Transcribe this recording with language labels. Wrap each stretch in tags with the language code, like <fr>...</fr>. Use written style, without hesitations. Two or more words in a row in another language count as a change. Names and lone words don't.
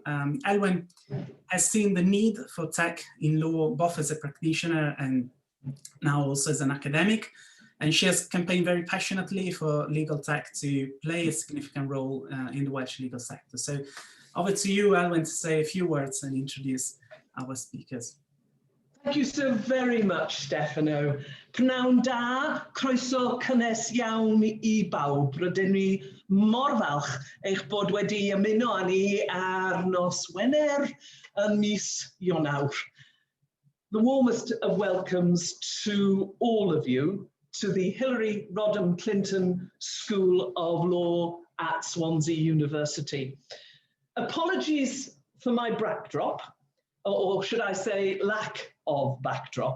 <en>Elwen has seen the need for tech in law, both as a practitioner and now also as an academic. And she has campaigned very passionately for legal tech to play a significant role in the Welsh legal sector. So over to you, Elwen, to say a few words and introduce our speakers. Thank you so very much, Stefano.</en> <cy>Pnawn da, croeso cynnes iawn I bawb. Rydyn ni mor falch eich bod wedi ymuno â ni ar nos Wener yn mis Ionawr.</cy> <en>The warmest of welcomes to all of you to the Hillary Rodham Clinton School of Law at Swansea University. Apologies for my backdrop, or should I say lack of backdrop.</en>